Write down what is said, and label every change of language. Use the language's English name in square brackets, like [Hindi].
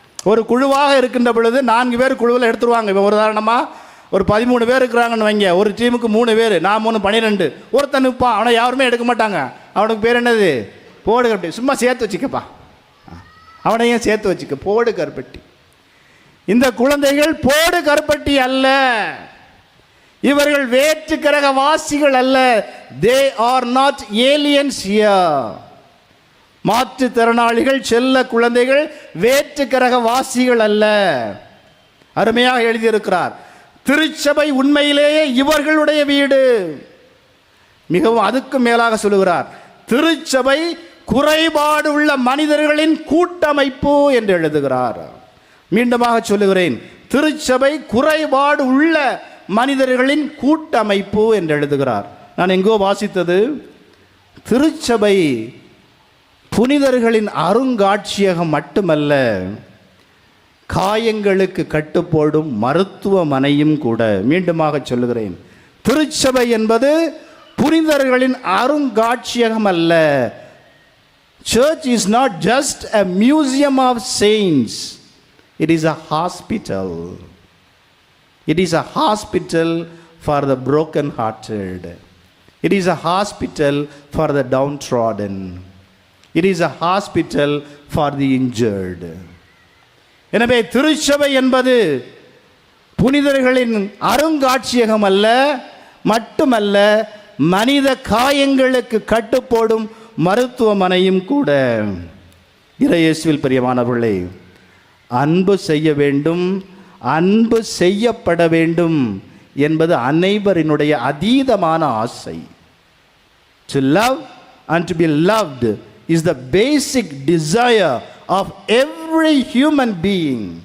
[Tamil] ஒரு குழுவாக இருக்கின்ற பொழுது 4 பேர் குழுவில் எடுத்துருவாங்க. இப்போ ஒரு உதாரணமாக ஒரு 13 பேர் இருக்கிறாங்கன்னு வைங்க, ஒரு டீமுக்கு 3 பேர், நான் 3 12, ஒருத்தன் நிற்பான், அவனை யாருமே எடுக்க மாட்டாங்க. அவனுக்கு பேர் என்னது? போடு கருப்பட்டி. சும்மா சேர்த்து வச்சுக்கப்பா, அவனையும் சேர்த்து வச்சுக்க, போடு கருப்பட்டி. இந்த குழந்தைகள் போடு கருப்பட்டி அல்ல, இவர்கள் வேற்று கிரக வாசிகள் அல்ல. [English] they are not aliens here. [Tamil] மாற்றுத்திறனாளிகள், செல்ல குழந்தைகள் வேற்று கிரக வாசிகள் அல்ல. அருமையாக எழுதியிருக்கிறார். திருச்சபை உண்மையிலேயே இவர்களுடைய வீடு. மிகவும் அதுக்கு மேலாக சொல்லுகிறார், திருச்சபை குறைபாடு உள்ள மனிதர்களின் கூட்டமைப்பு என்று எழுதுகிறார். மீண்டுமாக சொல்லுகிறேன், திருச்சபை குறைபாடு உள்ள மனிதர்களின் கூட்டமைப்பு என்று எழுதுகிறார். நான் எங்கோ வாசித்தது, திருச்சபை புனிதர்களின் அருங்காட்சியகம் மட்டுமல்ல, காயங்களுக்கு கட்டுப்போடும் மருத்துவமனையும் கூட. மீண்டுமாக சொல்லுகிறேன், திருச்சபை என்பது புனிதர்களின் அருங்காட்சியகம் அல்ல. [English] Church is not just a museum of saints. It is a hospital. It is a hospital for the broken-hearted. It is a hospital for the downtrodden. It is a hospital for the injured. [Tamil] எனவே திருச்சபை என்பது புனிதர்களின் அருங்காட்சியகம் அல்ல, மட்டுமல்ல, மனித காயங்களுக்கு கட்டுப்போடும் மருத்துவமனையும் கூட. இறையேசுவில் பிரியமானவர்களே, அன்பு செய்ய வேண்டும், அன்பு செய்யப்பட வேண்டும் என்பது அனைவரினுடைய அதீதமான ஆசை. [English] To love and to be loved is the basic desire of every human being.